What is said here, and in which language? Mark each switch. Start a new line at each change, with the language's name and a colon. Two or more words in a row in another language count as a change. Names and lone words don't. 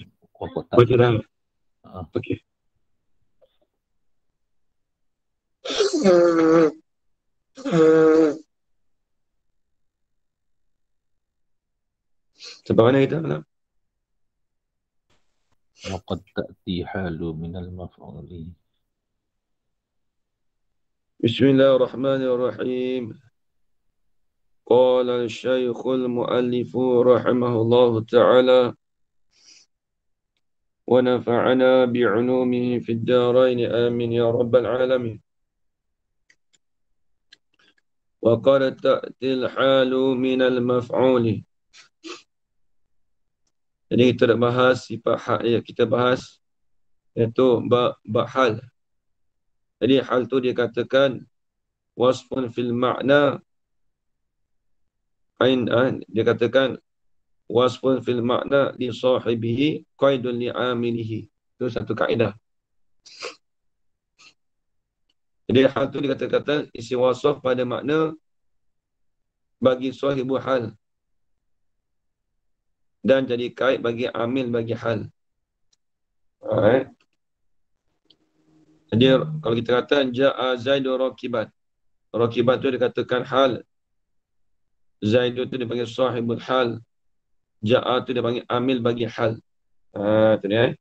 Malay: Kotak. Baca dah. Ha. Okey. Sampai mana kita malam?
Arabic: وقد تأتي الحال من المفعول. بسم الله الرحمن الرحيم. قال الشيخ المؤلف رحمه الله تعالى ونفعنا بعلومه في الدارين آمين يا رب العالمين. وقد تأتي الحال من المفعول.
Malay: Jadi kita nak bahas sifat hal yang kita bahas, iaitu hal. Jadi hal tu dia katakan
Arabic: وصف في المعنى
Malay: dia katakan
Arabic: وصف في المعنى لصاحبه قيد لعامله.
Malay: Itu satu kaedah. Jadi hal tu dikatakan isi wasaf pada makna bagi
Arabic: صاحب الحال
Malay: dan jadi kait bagi amil bagi hal. Jadi kalau kita kata
Arabic: جاء زيد راكبا,
Malay: rakiban tu dikatakan hal, Zaidu tu dipanggil
Arabic: صاحب الحال,
Malay: ja'a tu dipanggil amil bagi hal. Tu dia.